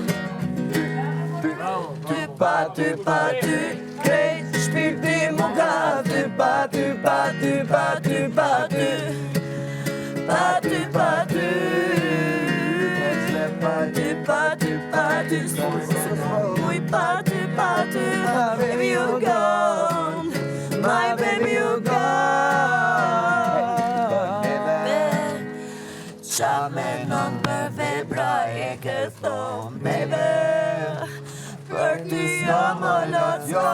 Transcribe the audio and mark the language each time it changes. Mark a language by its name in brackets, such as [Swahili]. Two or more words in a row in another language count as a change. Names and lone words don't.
[Albanian] Ty pa ty Krejt shpirti mu ka Ty pa ty Pa ty pa ty Pa ty Pa ty Muj pa ty [English] Baby you gone My baby you gone [Albanian] Qa menon për vebra e këthon baby Për ty jam o lot